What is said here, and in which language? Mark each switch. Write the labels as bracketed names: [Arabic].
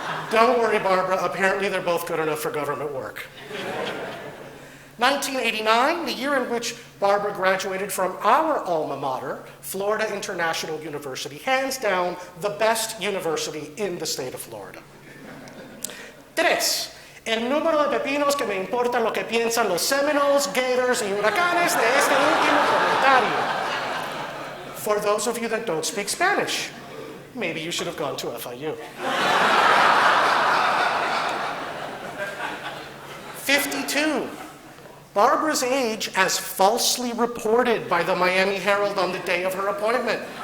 [English] Don't worry, Barbara, apparently they're both good enough for government work. 1989, the year in which Barbara graduated from our alma mater, Florida International University, hands down the best university in the state of Florida. 3, [Spanish] el número de pepinos que me importan lo que piensan los Seminoles, Gators, y Huracanes de este último comentario. [English] For those of you that don't speak Spanish, maybe you should have gone to FIU. 52. Barbara's age as falsely reported by the Miami Herald on the day of her appointment.